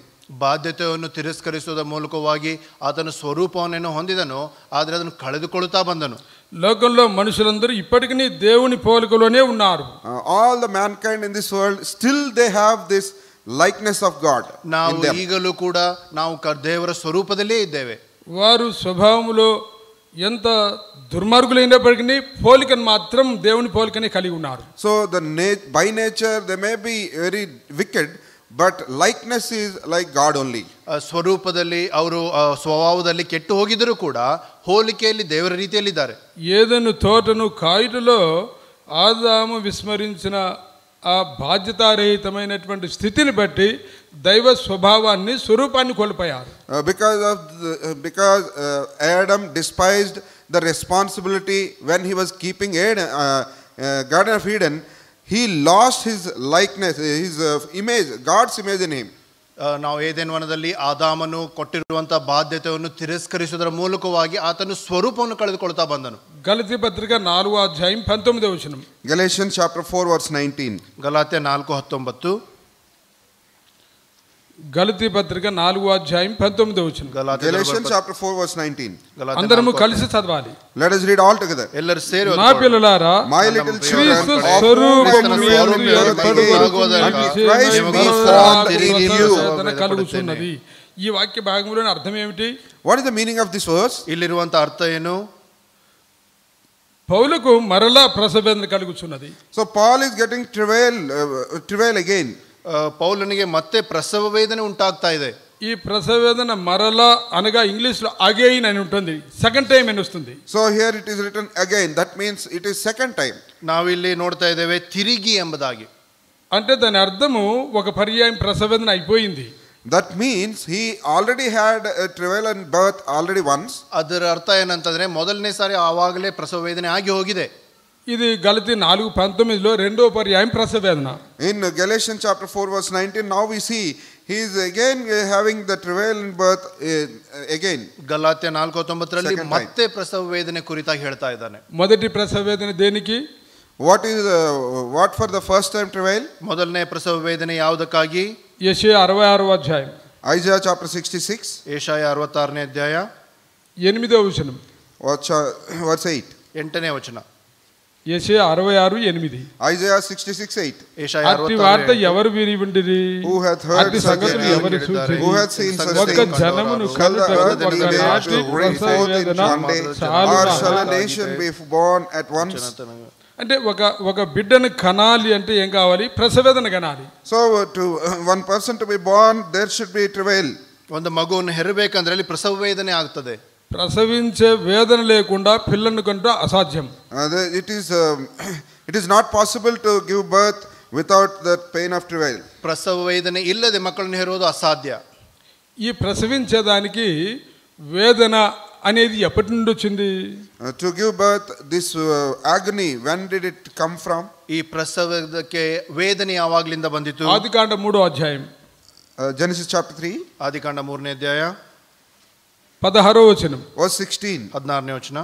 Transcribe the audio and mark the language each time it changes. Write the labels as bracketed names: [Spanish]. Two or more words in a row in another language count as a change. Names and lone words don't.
[Kannada] ಬಾಧ್ಯತೆಯನ್ನು ತಿರಸ್ಕರಿಸುವುದರ ಮೂಲಕವಾಗಿ ಆತನ ಸ್ವರೂಪವನ್ನು ಹೊಂದಿದನು, ಆದರೆ ಅದನ್ನು ಕಳೆದುಕೊಳ್ಳುತ್ತಾ ಬಂದನು. [Telugu] లోకంలో మనుషులందరూ ఇప్పటికీ దేవుని పోలికలోనే ఉన్నారు. [English] All the mankind in this world still they have this likeness of God. [Kannada] ನಾವು ಈಗಲೂ ಕೂಡ ನಾವು ದೇವರ ಸ್ವರೂಪದಲ್ಲೇ ಇದ್ದೇವೆ. [Telugu] వారు స్వభావములో ఎంత దుర్మార్గులైనప్పటికీ పోలికను మాత్రం దేవుని పోలికనే కలిగి ఉన్నారు. [English] So by nature they may be very wicked, but likeness is like God only. [Kannada] ಸ್ವರೂಪದಲ್ಲಿ ಅವರು ಸ್ವಭಾವದಲ್ಲಿ ಕೆಟ್ಟು ಹೋಗಿದ್ದರೂ ಕೂಡ ಹೋಲಿಕೆಯಲ್ಲಿ ದೇವರ ರೀತಿಯಲ್ಲಿ ಇದ್ದಾರೆ. [Telugu] ఏదెను తోటను కాయుటలో ఆదాము విస్మరించిన ఆ బాధ్యతారహితమైనటువంటి స్థితిని బట్టి దైవ స్వభావాన్ని స్వరూపాన్ని కోల్పోయారు. [English] Because Adam despised the responsibility when he was keeping Garden of Eden, he lost his likeness, his image, God's image in him. [Kannada] ನಾವು ಏದೆನ್ ವನದಲ್ಲಿ ಆದಾಮನು ಕೊಟ್ಟಿರುವಂಥ ಬಾಧ್ಯತೆಯನ್ನು ತಿರಸ್ಕರಿಸುವುದರ ಮೂಲಕವಾಗಿ ಆತನು ಸ್ವರೂಪವನ್ನು ಕಳೆದುಕೊಳ್ತಾ ಬಂದನು. [Telugu] గలతీ పత్రిక 4వ అధ్యాయం 19వ వచనం. [English] Galatians chapter 4 verse 19. [Kannada] ಗಲಾತ್ಯ 4:19. [Telugu] గలతీ పత్రిక 4వ అధ్యాయం 19వ వచనం. [English] Galatians chapter 4 verse 19. [Telugu] అందరము కలిసి చదవాలి. [English] Let us read all together. [Kannada] ಎಲ್ಲರೂ ಸೇರಿ [Telugu] నా పిల్లలారా, [English] My little children, [Telugu] క్రీస్తు [English] of [Telugu] స్వరూపము [English] whom [Telugu] యందు [English] you are [Telugu] ఏర్పడుటకు [English] Christ be formed in you. [Telugu] కలుగుతున్నది. ఈ వాక్య భాగంలోని అర్థం ఏమిటి? [English] What is the meaning of this verse? [Kannada] ಇಲ್ಲಿರುವಂತ ಅರ್ಥ ಏನು? [Telugu] పౌలుకు మరలా ప్రసవేదన కలుగుతున్నది. [English] So Paul is getting travail again. [Kannada] ಪೌಲನಿಗೆ ಮತ್ತೆ ಪ್ರಸವ ವೇದನೆ ಉಂಟಾಗ್ತಾ ಇದೆ. [Telugu] ఈ ప్రసవేదన మరలా అనగా ఇంగ్లీష్ లో అగైన్ అని ఉంటుంది, [English] second time [Telugu] అని వస్తుంది. [English] So here it is written again, that means it is second time. [Kannada] ನಾವಿಲ್ಲಿ ನೋಡ್ತಾ ಇದ್ದೇವೆ ತಿರುಗಿ ಎಂಬುದಾಗಿ. [Telugu] అంటే దాని అర్థము ఒక పర్యాయం ప్రసవేదన అయిపోయింది. [English] That means he already had a travail and birth already once. [Kannada] ಅದರ ಅರ್ಥ ಏನಂತಂದ್ರೆ ಮೊದಲನೇ ಸಾರಿ ಆವಾಗಲೇ ಪ್ರಸವ ವೇದನೆ ಆಗಿ ಹೋಗಿದೆ. [Telugu] ఇది గలతీ 4:19లో రెండో పర్యాయం ప్రసవేదన. [English] In Galatians chapter 4 verse 19, now we see he is again having the travail and birth again. [Kannada] ಗಲಾತ್ಯ 4:19ರಲ್ಲಿ ಮತ್ತೆ ಪ್ರಸವ ವೇದನೆ ಕುರಿತಾಗಿ ಹೇಳ್ತಾ ಇದ್ದಾನೆ. [Telugu] మొదటి ప్రసవేదన దేనికి? [English] What for the first time travail? [Kannada] ಮೊದಲನೇ ಪ್ರಸವ ವೇದನೆ ಯಾವುದಕ್ಕಾಗಿ? [Telugu] యెషయా 66వ అధ్యాయం. [English] Isaiah chapter 66. [Kannada] ಯೆಶಾಯ 66ನೇ ಅಧ್ಯಾಯ [Telugu] 8వ వచనం. [English] Verse 8. [Kannada] 8ನೇ ವಚನ. [Telugu] యెషయా 66:8. [English] Isaiah 66:8. [Kannada] ಯೆಶಾಯ [Telugu] అట్టి వార్త ఎవరు విని ఉండిరి? [English] Who hath heard [Telugu] అట్టి [English] such [Telugu] సంగతులు [English] things? [Telugu] ఎవరు చూచిరి? [English] Who hath seen such [Telugu] ఒక [English] things? [Telugu] జనమును [English] Shall the [Telugu] కనుటకు [English] earth [Telugu] ఒక [English] be able [Telugu] నాటి [English] to bring forth in [Telugu] ప్రసవేదన [English] one day? Or [Telugu] చాలునా? [English] shall a nation be born at once? [Telugu] అంటే ఒక బిడ్డను కనాలి అంటే ఏం కావాలి? ప్రసవేదన కనాలి. [English] So to one person to be born, there should be travail. [Kannada] ಒಂದು ಮಗುವನ್ನು ಹೆರಬೇಕಂದ್ರೆ ಅಲ್ಲಿ ಪ್ರಸವ ವೇದನೆ ಆಗ್ತದೆ. [Telugu] ప్రసవించే వేదన లేకుండా పిల్లను కంటే అసాధ్యం. [English] It is not possible to give birth without the pain of travail. [Kannada] ಪ್ರಸವ ವೇದನೆ ಇಲ್ಲದೆ ಮಕ್ಕಳನ್ನು ಹೆರುವುದು ಅಸಾಧ್ಯ. [Telugu] ఈ ప్రసవించేదానికి వేదన అనేది ఎప్పటి నుండి వచ్చింది? [English] To give birth, this agony, when did it come from? [Kannada] ಈ ಪ್ರಸವಕ್ಕೆ ವೇದನೆ ಯಾವಾಗಲಿಂದ ಬಂದಿತು? [Telugu] ఆదికాండ 3వ అధ్యాయం. [English] Genesis chapter 3. [Kannada] ಆದಿಕಾಂಡ 3ನೇ ಅಧ್ಯಾಯ [Telugu] 16వ వచనం. [English] Verse 16. [Kannada] 16ನೇ ವಚನ.